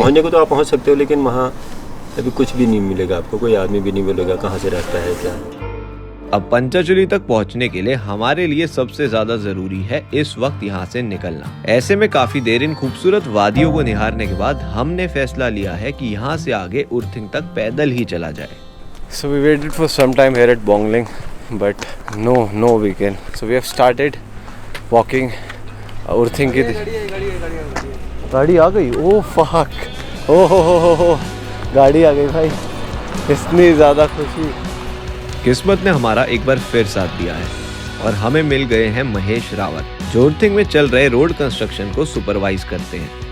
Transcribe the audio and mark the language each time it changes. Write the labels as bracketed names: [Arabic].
[Hindi] पहुँचने को तो आप पहुँच सकते हो, लेकिन वहाँ अभी कुछ भी नहीं मिलेगा आपको, कोई आदमी भी नहीं मिलेगा कहाँ से रास्ता है क्या। अब पंचाचूली तक पहुंचने के लिए हमारे लिए सबसे ज्यादा जरूरी है इस वक्त यहाँ से निकलना। ऐसे में काफी देर इन खूबसूरत वादियों को निहारने के बाद हमने फैसला लिया है कि यहाँ से आगे उर्थिंग तक पैदल ही चला जाए। [English] So we waited for some time here at Bongling, but no weekend. So we have started walking. [Hindi] उर्थिंग की गाड़ी आ गई। ओह फक, हो गाड़ी आ गई भाई, इतनी ज़्यादा खुशी। किस्मत ने हमारा एक बार फिर साथ दिया है और हमें मिल गए हैं महेश रावत, जो उर्थिंग में चल रहे रोड कंस्ट्रक्शन को सुपरवाइज करते हैं।